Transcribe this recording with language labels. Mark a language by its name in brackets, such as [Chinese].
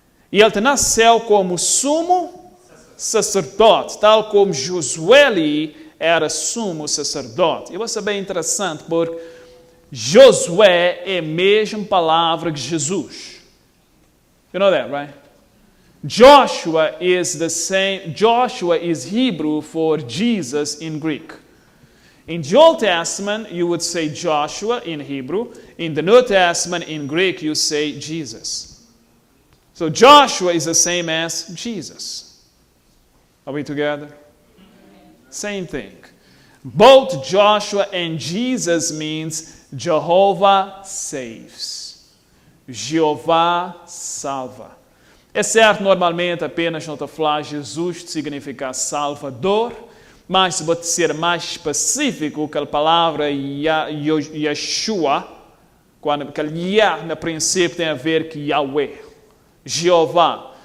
[Portuguese] E ele nasceu como sumo sacerdote, tal como Josué ali era sumo sacerdote. E vai bem interessante, porque Josué é a mesma palavra que Jesus. [English] You know that, right? Joshua is the same. Joshua is Hebrew for Jesus in Greek. In the Old Testament, you would say Joshua in Hebrew. In the New Testament, in Greek, you say Jesus. So Joshua is the same as Jesus. Are we together? Same thing. Both Joshua and Jesus means Jehovah saves. [Portuguese] Jeová salva. É certo, normalmente apenas não está a falar Jesus significa Salvador, mas se pode ser mais específico, que a palavra Yeshua, quando aquele Yah no princípio tem a ver com Yahweh, Jeová.